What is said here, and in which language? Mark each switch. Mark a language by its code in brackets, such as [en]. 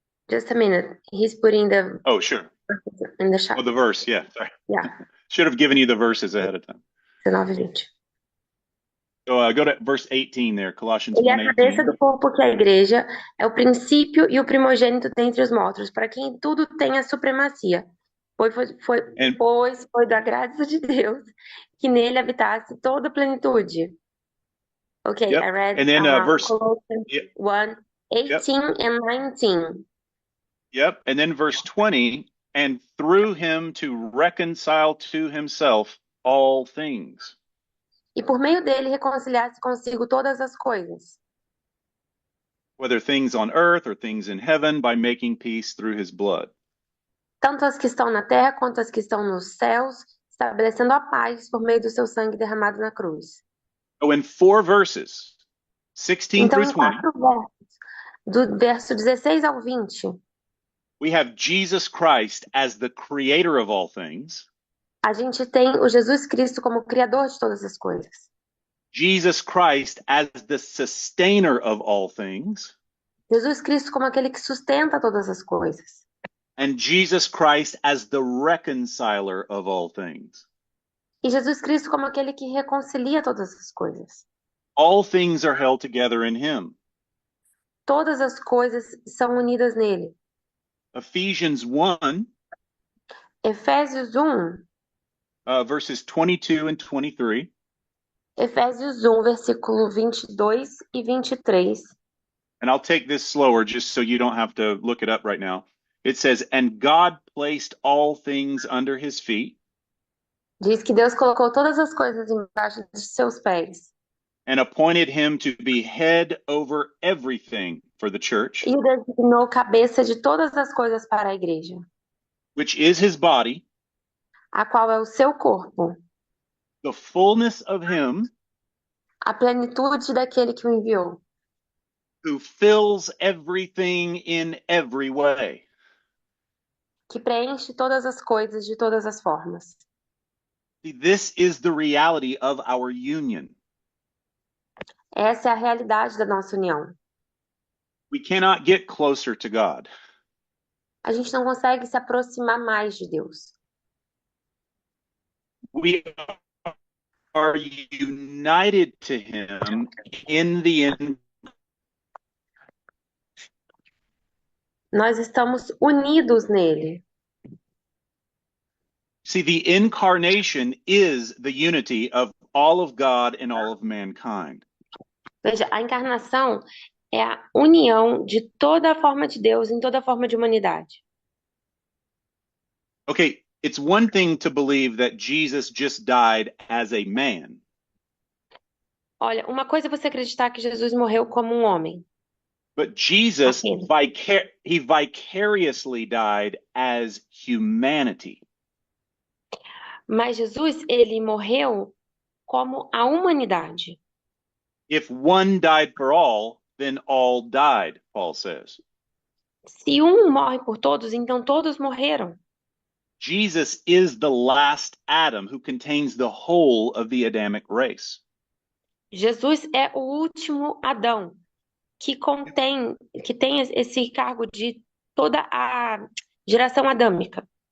[en] Just a minute. He's putting the Oh, sure. in the chat. Oh, the verse, yeah. Sorry. Yeah, Should have given you the verses ahead of time. 19:20. So go to verse 18 there, Colossians [pt] Ele é a [en] 1:18. [pt] cabeça do corpo que é a igreja, é o princípio e o primogênito dentre os mortos, para quem tudo tem a supremacia. Pois foi da graça de Deus que nele habitasse toda a plenitude. [en] Okay, Yep. I read And then verse Colossians 1:18 and 19. Yep. And then verse 20, and through him to reconcile to himself all things. [pt] E por meio dele reconciliasse consigo todas as coisas. [en] whether things on earth or things in heaven, by making peace through his blood. [pt] Tanto as que estão na terra quanto as que estão nos céus, estabelecendo a paz por meio do seu sangue derramado na cruz. [en] So in 4 verses, 16 [pt] Então, [en] through [pt] em [en] 20, [pt] 4 versos, do verso 16 ao 20, [en] we have Jesus Christ as the creator of all things, [pt] a gente tem o Jesus Cristo como criador de todas as coisas. [en] Jesus Christ as the sustainer of all things, [pt] Jesus Cristo como aquele que sustenta todas as coisas. [en] and Jesus Christ as the reconciler of all things. [pt] E Jesus Cristo como aquele que reconcilia todas as coisas. [en] All things are held together in him. [pt] Todas as coisas são unidas nele. [en] Ephesians 1, [pt] Efésios 1, [en] verses 22 and 23. [pt] Efésios 1, versículo 22 e 23. [en] And I'll take this slower just so you don't have to look it up right now. It says, and God placed all things under his feet. [pt] Diz que Deus colocou todas as coisas embaixo de seus pés. [en] And appointed him to be head over everything for the church. [pt] E o designou cabeça de todas as coisas para a igreja. [en] Which is his body. [pt] A qual é o seu corpo. [en] The fullness of him. [pt] A plenitude daquele que o enviou. [en] Who fills everything in every way. [pt] Que preenche todas as coisas de todas as formas. [en] See, this is the reality of our union. [pt] Essa é a realidade da nossa união. [en] We cannot get closer to God. [pt] A gente não consegue se aproximar mais de Deus. [en] We are united to him in the [pt] Nós estamos unidos nele. [en] See, the incarnation is the unity of all of God and all of mankind. [pt] Veja, a encarnação é a união de toda a forma de Deus em toda a forma de humanidade. [en] Okay, it's one thing to believe that Jesus just died as a man. [pt] Olha, uma coisa é você acreditar que Jesus morreu como um homem. [en] But Jesus he vicariously died as humanity. [pt] Mas Jesus, ele morreu como a humanidade. [en] If one died for all, then all died, Paul says. [pt] Se um morre por todos, então todos morreram. [en] Jesus is the last Adam who contains the whole of the Adamic race. [pt] Jesus é o último Adão que tem esse cargo de toda a geração adâmica.